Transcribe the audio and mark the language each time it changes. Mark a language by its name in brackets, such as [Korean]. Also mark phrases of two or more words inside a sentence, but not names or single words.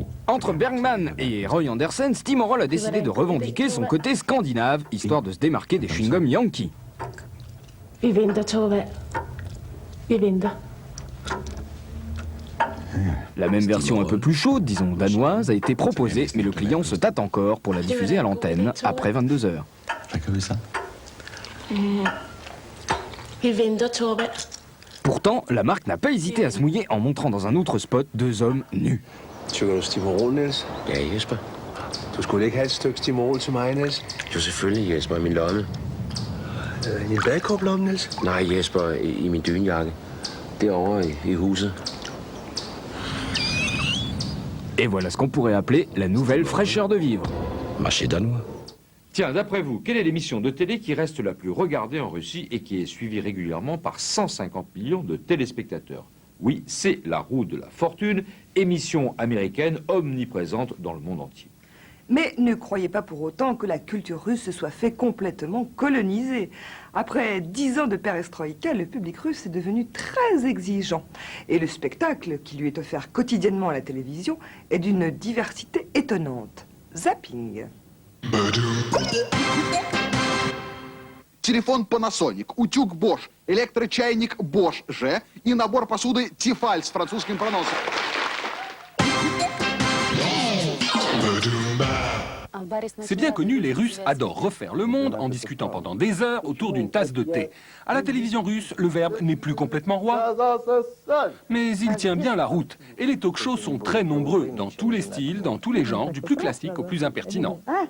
[French] Entre Bergman et Roy Anderson, Stimorol a décidé de revendiquer son côté scandinave, histoire de se démarquer des chewing-gums Yankee. [Danish] Vi venter, Tove. Vi venter. [French] La même version un peu plus chaude, disons danoise, a été proposée, mais le client se tâte encore pour la diffuser à l'antenne après 22 heures. [Danish] Hvad gør vi så? Vi venter, Tove. [French] Pourtant, la marque n'a pas hésité à se mouiller en montrant dans un autre spot deux hommes nus. [Danish] Tykker du Stimorol, Niels? Ja, Jesper. Du skulle ikke have et stykke Stimorol til mig, Niels? Jo, selvfølgelig, Jesper, i min lomme. I en badekåblomme, Niels? Nej, Jesper, i min dynjakke. Derovre i huset. [French] Et voilà ce qu'on pourrait appeler la nouvelle fraîcheur de vivre. Marché danois. Tiens, d'après vous, quelle est l'émission de télé qui reste la plus regardée en Russie et qui est suivie régulièrement par 150 millions de téléspectateurs? Oui, c'est La Roue de la Fortune, émission américaine omniprésente dans le monde entier. Mais ne croyez pas pour autant que la culture russe se soit fait complètement coloniser. Après 10 ans de perestroïka, le public russe est devenu très exigeant. Et le spectacle qui lui est offert quotidiennement à la télévision est d'une diversité étonnante. Zapping. [Russian] Телефон Panasonic, утюг Bosch, электрочайник Bosch G и набор посуды Tefal с французским проносом. [French] C'est bien connu, les Russes adorent refaire le monde en discutant pendant des heures autour d'une tasse de thé. À la télévision russe, le verbe n'est plus complètement roi, mais il tient bien la route. Et les talk-shows sont très nombreux, dans tous les styles, dans tous les genres, du plus classique au plus impertinent.